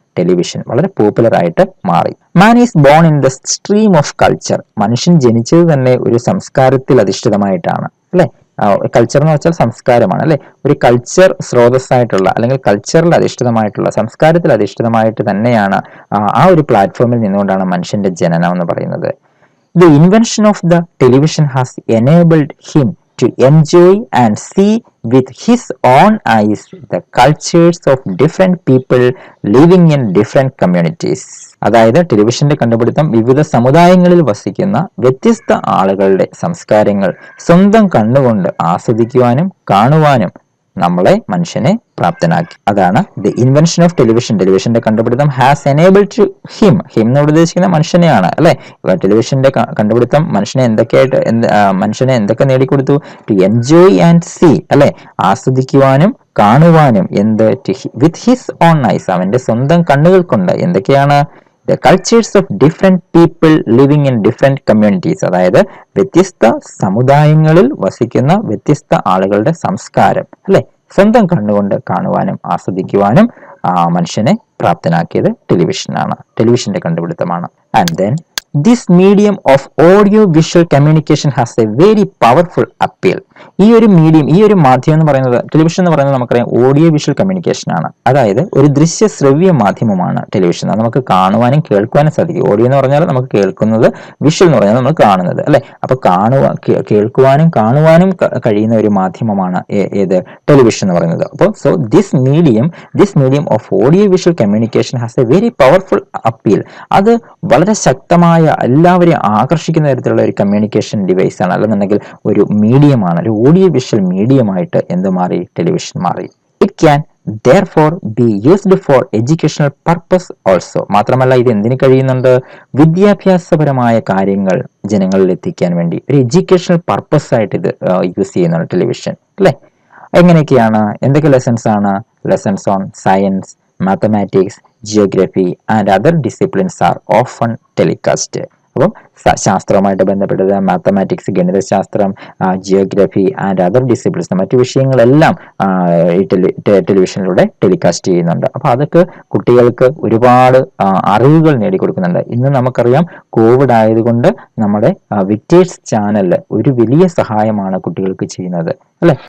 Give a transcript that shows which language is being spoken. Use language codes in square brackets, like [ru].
[ml] Television വളരെ popular ആയിട്ട് മാറി. [en] man is born in the stream of culture, [ml] മനുഷ്യൻ ജനിച്ചത് തന്നെ ഒരു സംസ്കാരത്തിൽ അധിഷ്ഠിതമായിട്ടാണ് അല്ലെ? കൾച്ചർ എന്ന് വെച്ചാൽ സംസ്കാരമാണ് അല്ലെ? ഒരു കൾച്ചർ സ്രോതസ്സായിട്ടുള്ള അല്ലെങ്കിൽ കൾച്ചറിൽ അധിഷ്ഠിതമായിട്ടുള്ള, സംസ്കാരത്തിൽ അധിഷ്ഠിതമായിട്ട് തന്നെയാണ് ആ ഒരു പ്ലാറ്റ്ഫോമിൽ നിന്നുകൊണ്ടാണ് മനുഷ്യന്റെ ജനനം എന്ന് പറയുന്നത്. [en] The invention of the television has enabled him to enjoy and see with his own eyes the cultures of different people living in different communities. [ml] അതായത് ടെലിവിഷന്റെ കണ്ടുപിടുത്തം വിവിധ സമുദായങ്ങളിൽ വസിക്കുന്ന വ്യത്യസ്ത ആളുകളുടെ സംസ്കാരങ്ങൾ സ്വന്തം കണ്ണുകൊണ്ട് ആസ്വദിക്കുവാനും കാണുവാനും മനുഷ്യനെ പ്രാപ്തനാക്കി. അതാണ് [en] The invention of television. [ml] ടെലിവിഷന്റെ കണ്ടുപിടുത്തം [en] has enabled to him [ml] എന്നോട് ഉദ്ദേശിക്കുന്ന മനുഷ്യനെയാണ് അല്ലെ? ടെലിവിഷന്റെ കണ്ടുപിടുത്തം മനുഷ്യനെ എന്തൊക്കെ നേടിക്കൊടുത്തു? [en] to enjoy and see [ml] അല്ലെ? ആസ്വദിക്കുവാനും കാണുവാനും [en] with his own eyes, [ml] അവന്റെ സ്വന്തം കണ്ണുകൾ കൊണ്ട് എന്തൊക്കെയാണ്? [en] The cultures of different people living in different communities, [ml] അതായത് വ്യത്യസ്ത സമുദായങ്ങളിൽ വസിക്കുന്ന വ്യത്യസ്ത ആളുകളുടെ സംസ്കാരം അല്ലെ? സ്വന്തം കണ്ണുകൊണ്ട് കാണുവാനും ആസ്വദിക്കുവാനും മനുഷ്യനെ പ്രാപ്തനാക്കിയത് ടെലിവിഷനാണ്, ടെലിവിഷന്റെ കണ്ടുപിടുത്തമാണ്. [en] And then this medium of audio visual communication has a very powerful appeal. [ml] ഈ ഒരു മാധ്യമം എന്ന് പറയുന്നത്, ടെലിവിഷൻ എന്ന് പറയുന്നത് നമുക്കറിയാം ഓഡിയോ വിഷ്വൽ കമ്മ്യൂണിക്കേഷൻ ആണ്. അതായത് ഒരു ദൃശ്യ ശ്രവ്യ മാധ്യമമാണ് ടെലിവിഷൻ. അത് നമുക്ക് കാണുവാനും കേൾക്കുവാനും സാധിക്കും. ഓഡിയോ എന്ന് പറഞ്ഞാൽ നമുക്ക് കേൾക്കുന്നത്, വിഷ്വൽ എന്ന് പറഞ്ഞാൽ നമ്മൾ കാണുന്നത് അല്ലെ? അപ്പൊ കേൾക്കുവാനും കാണുവാനും കഴിയുന്ന ഒരു മാധ്യമമാണ് ഏത്? ടെലിവിഷൻ എന്ന് പറയുന്നത്. [en] അപ്പോൾ this medium of audio visual communication has a very powerful appeal. [ml] അത് വളരെ ശക്തമായ എല്ലാവരെയും ആകർഷിക്കുന്ന തരത്തിലുള്ള ഒരു കമ്മ്യൂണിക്കേഷൻ ഡിവൈസ് ആണ്, അല്ലെന്നുണ്ടെങ്കിൽ ഒരു മീഡിയമാണ്, ഒരു ഓഡിയോ വിഷ്വൽ മീഡിയമായിട്ട് എന്ത് മാറി? ടെലിവിഷൻ മാറി. [en] It can therefore be used for educational purpose also. [ml] മാത്രമല്ല ഇത് എന്തിനു കഴിയുന്നുണ്ട്? വിദ്യാഭ്യാസപരമായ കാര്യങ്ങൾ ജനങ്ങളിൽ എത്തിക്കാൻ വേണ്ടി ഒരു എഡ്യൂക്കേഷണൽ പർപ്പസ് ആയിട്ട് ഇത് യൂസ് ചെയ്യുന്നുണ്ട് ടെലിവിഷൻ അല്ലെ? എങ്ങനെയൊക്കെയാണ്? എന്തൊക്കെ ലെസൺസ് ആണ്? [en] Lessons on science, mathematics, geography and other disciplines are often telecast. അപ്പം [ml] ശാസ്ത്രവുമായിട്ട് ബന്ധപ്പെട്ടത്, മാത്തമാറ്റിക്സ്, ഗണിതശാസ്ത്രം, [en] geography and other disciplines, [ml] മറ്റു വിഷയങ്ങളെല്ലാം ഈ ടെലിവിഷനിലൂടെ ടെലികാസ്റ്റ് ചെയ്യുന്നുണ്ട്. അപ്പോൾ അതൊക്കെ കുട്ടികൾക്ക് ഒരുപാട് അറിവുകൾ നേടിക്കൊടുക്കുന്നുണ്ട്. ഇന്ന് നമുക്കറിയാം കോവിഡ് ആയതുകൊണ്ട് നമ്മുടെ വിക്ടേഴ്സ് ചാനൽ ഒരു വലിയ സഹായമാണ് കുട്ടികൾക്ക് ചെയ്യുന്നത്, അല്ലെ?